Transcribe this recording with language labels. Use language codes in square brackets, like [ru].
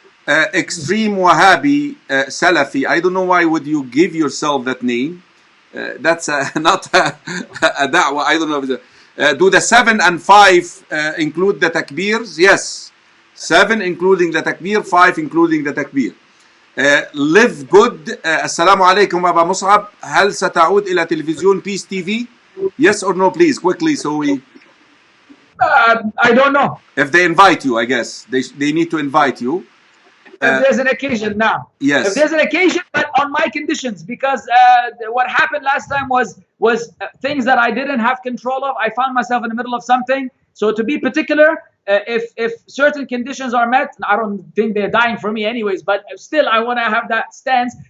[en] Extreme Wahhabi Salafi. I don't know why would you give yourself that name. That's not a da'wah. I don't know. Do the 7 and 5 include the takbirs? Yes. 7 including the takbir, 5 including the takbir. Live good. Assalamu alaikum Aba Musab. [ar] هل ستعود إلى تلفزيون Peace TV? [en] Yes or no, please, quickly, so we... I don't know. If they invite you, I guess. They need to invite you. If there's an occasion now. Yes. If there's an occasion, but on my conditions, because what happened last time was things that I didn't have control of. I found myself in the middle of something. So to be particular, if certain conditions are met, I don't think they're dying for me anyways, but still I want to have that stance.